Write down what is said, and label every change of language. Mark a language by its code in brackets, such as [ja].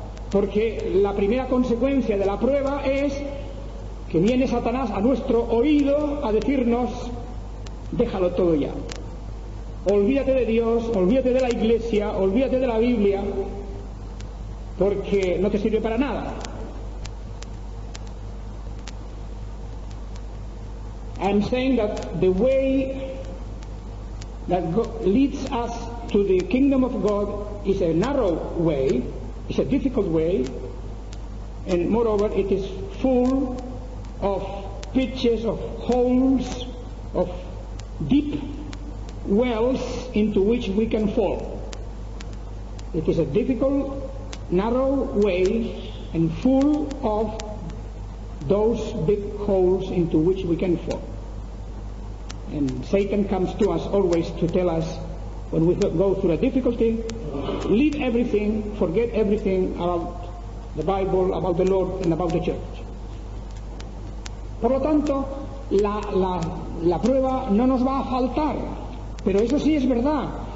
[es] Porque la primera consecuencia de la prueba es que viene Satanás a nuestro oído a decirnos: déjalo todo ya. Olvídate de Dios, olvídate de la Iglesia, olvídate de la Biblia, porque no te sirve para nada. [en] I'm saying that the way that leads us to the kingdom of God is a narrow way, it's a difficult way, and moreover it is full of pitches, of holes, of deep wells into which we can fall. It is a difficult, narrow way and full of those big holes into which we can fall. And Satan comes to us always to tell us, when we go through a difficulty, leave everything, forget everything about the Bible, about the Lord, and about the church. [es] Por lo tanto, la prueba no nos va a faltar, pero eso sí es verdad.